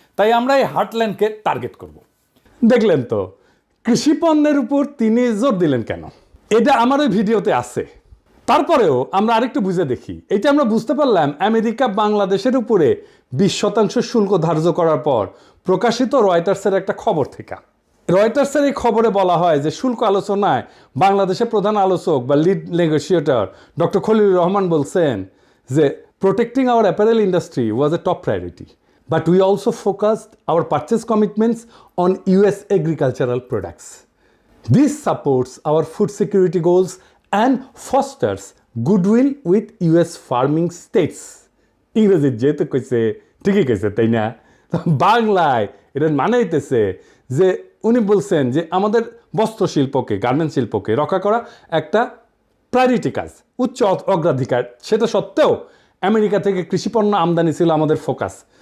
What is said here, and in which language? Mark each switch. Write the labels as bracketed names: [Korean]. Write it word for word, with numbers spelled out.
[Bangla] তাই আমরা এই হার্টল্যান্ডকে টার্গেট করব। দেখলেন তো কৃষিপণ্যের উপর তিনি জোর দিলেন কেন, এটা আমার ওই ভিডিওতে আছে। তারপরেও আমরা আরেকটু বুঝে দেখি। এটা আমরা বুঝতে পারলাম আমেরিকা বাংলাদেশের উপরে বিশ শতাংশ শুল্ক ধার্য করার পর প্রকাশিত রয়টার্সের একটা খবর থেকে। রয়টার্সের এই খবরে বলা হয় যে শুল্ক আলোচনায় বাংলাদেশের প্রধান আলোচক বা lead negotiator doctor Khalilur Rahman বলছেন যে [English] protecting our apparel industry was a top priority, but we also focused our purchase commitments on U S agricultural products. This supports our food security goals and fosters goodwill with U S farming states. [Bangla] ইংরেজির যেহেতু কইছে ঠিকই কইছে, তাই না? বাংলায় এটার মানে হইতেছে যে উনি বলছেন যে আমাদের বস্ত্র শিল্পকে, গার্মেন্ট শিল্পকে রক্ষা করা একটা প্রায়োরিটি কাজ, উচ্চ অগ্রাধিকার। সেটা সত্ত্বেও আমেরিকা থেকে কৃষিপণ্য আমদানি ছিল আমাদের ফোকাস।